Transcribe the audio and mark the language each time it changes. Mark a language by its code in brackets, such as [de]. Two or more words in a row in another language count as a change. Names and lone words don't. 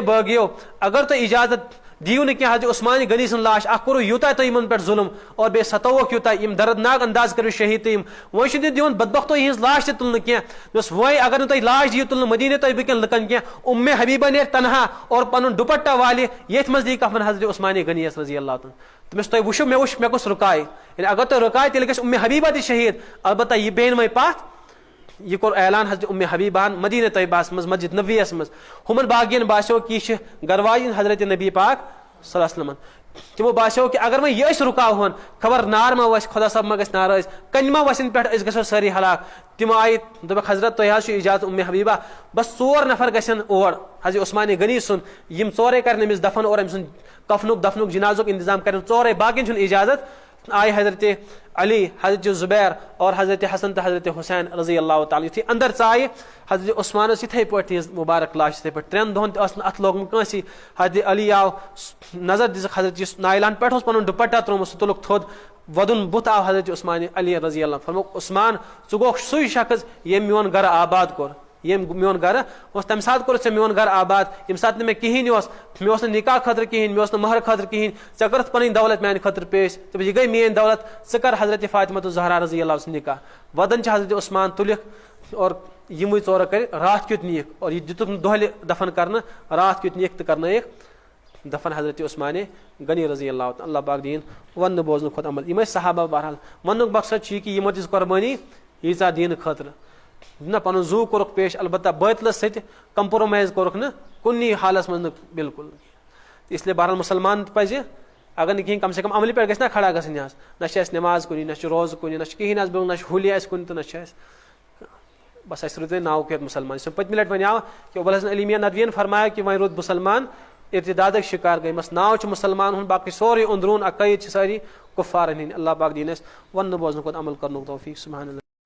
[ks] بٲغِیو اگر تُہۍ اِجازت دِیِو نہٕ کینٛہہ حضرت عثمان غنی سٕنٛز لاش اکھ کوٚروٕ یوٗتاہ تۄہہِ یِمن پٮ۪ٹھ ظُلم اور بیٚیہِ ستووُکھ یوٗتاہ یِم دردناک انداز کٔرِو شہیٖد تہٕ یِم وۄنۍ چھُنہٕ دِوان بدبختو یِہٕنٛز لاش تہِ تُلنہٕ کینٛہہ دوٚپُس وۄنۍ اگر نہٕ تُہۍ لاش دِیِو تُلنہٕ مدیٖنہ طیبہٕ کٮ۪ن لُکن کینٛہہ حبیبہ نیرِ تنہا اور پنُن ڈُپٹہ والہِ ییٚتھۍ منٛز دِیہِ کفن حضرت عثمان غنی یس [ar] رضی اللہ تعالیٰ [ks] دوٚپمس تُہۍ وٕچھِو مےٚ کُس رُکایہِ یعنی اگر تُہۍ رُکایہِ تیٚلہِ گژھِ حبیبہ تہِ شہیٖد البتہ یہِ بیٚہن وۄنۍ پتھ یہ کوٚر اعلان حضرت حبیبہ ہن مدیٖنہ طیبہس منٛز مسجد نبیَس منٛز ہُمن باقین باسیو کہ یہِ چھِ گرواجِنۍ حضرت نبی پاک [ar] صلی اللہ علیہ وسلم [ks] تِمو باسیو کہ اگر وۄنۍ یہِ أسۍ رُکاوہون خبر نار ما وسہِ خۄدا صٲب ما گژھِ ناراض کنہِ ما وسن پٮ۪ٹھ أسۍ گژھو سٲری ہلاک تِم آیہِ دوٚپکھ حضرت تۄہہِ حظ چھُ اِجازت حبیبہ بس 4 نفر گژھن اور حضرت عثمان غنی سُنٛد یِم 4 کرن أمِس دفن اور أمۍ سُنٛد کفنُک دفنُک جنازُک انتظام کرن 4 باقین چھُنہٕ اِجازت آیہِ حضرت علی حضرت زبیر اور حضرت حسن تو حضرت حسین [ar] رضی اللہ تعالیٰ [ks] یُتھُے اندر ژایہِ حضرت عثمان ٲس یِتھٕے پٲٹھۍ تِہنٛز مُبارک لاش یِتھٕے پٲٹھۍ 3 دۄہن تہِ ٲس نہٕ اتھ لوگمُت کٲنٛسی حضرت علی آو نظر دِژٕکھ حضرت یُس نایلان پٮ۪ٹھ اوس پنُن ڈُپٹہ ترومُت سُہ تُلُکھ تھوٚد وۄدُن بُتھ آو حضرت عثمان علی [ar] رضی اللہ [ks] فرموکھ عثمان ژٕ گوکھ سُے شخص ییٚمۍ میون گرٕ آباد کوٚر ییٚمۍ میون گرٕ اوس تمہِ ساتہٕ کوٚرُتھ ژےٚ میون گرٕ آباد ییٚمہِ ساتہٕ نہٕ مےٚ کِہینۍ اوس مےٚ اوس نہٕ نکاح خٲطرٕ کِہینۍ مےٚ اوس نہٕ مہر خٲطرٕ کِہینۍ ژےٚ کٔرٕتھ پنٕنۍ دولت میانہِ خٲطرٕ پیش دوٚپُس یہِ گٔے میٲنۍ دولت ژٕ کر حضرت فاطمہ الزہرا [ar] رضی اللہ [ks] سُنٛد نکاح ودان چھِ حضرت عثمان تُلِکھ اور یِموٕے 4 کٔرِکھ راتھ کیُتھ نِیِکھ اور یہِ دِتُکھ نہٕ دۄہلہِ دفن کرنہٕ راتھ کیُتھ نِیِکھ تہٕ کرنٲیِکھ دفن حضرت عثمان غنی رضی اللہ تعالیٰ اللہ پاک دِیِن وننہٕ بوزنہٕ کھۄتہٕ عمل یِم ٲسۍ صحابہ بہرحال وننُک مقصد چھُ یہِ کہِ یِمو دِژ قۄربٲنی ییٖژاہ دیٖنہٕ خٲطرٕ نہ پنُن زوٗ کوٚرُکھ پیش البتہ بٲطلس سۭتۍ کمپرومایز کوٚرُکھ نہٕ کُنی حالس منٛز نہٕ بالکل [ur] اس لیے [ks] بہرحال مُسلمان تہِ پزِ اگر نہٕ کِہینۍ [ur] کم سے کم [ks] عملہِ پٮ۪ٹھ گژھِ نا کھڑا گژھٕنۍ حظ نہ چھِ اَسہِ نٮ۪ماز کُنہِ نہ چھُ روزٕ کُنہِ نہ چھُ کِہینۍ حظ نہ چھُ ہولی اَسہِ کُنہِ تہٕ نہ چھِ اَسہِ بس اَسہِ روٗد وۄنۍ ناوُک یوت مُسلمان یُس پٔتمہِ لٹہِ وَنیو کہِ ابوالحسن علی میاں ندویَن فرمایا کہِ وۄنۍ روٗد مُسلمان ارتدادٕکۍ شِکار گٔے بس ناو چھُ مُسلمان ہُنٛد باقٕے سورُے اوٚنٛدروٗن عقٲیِد چھِ سٲری کُفارن ہِنٛدۍ اللہ پاک دِیِن اَسہِ وننہٕ بوزنہٕ کھۄتہٕ عمل کرنُک توفیٖق [ar] سبحان اللہ.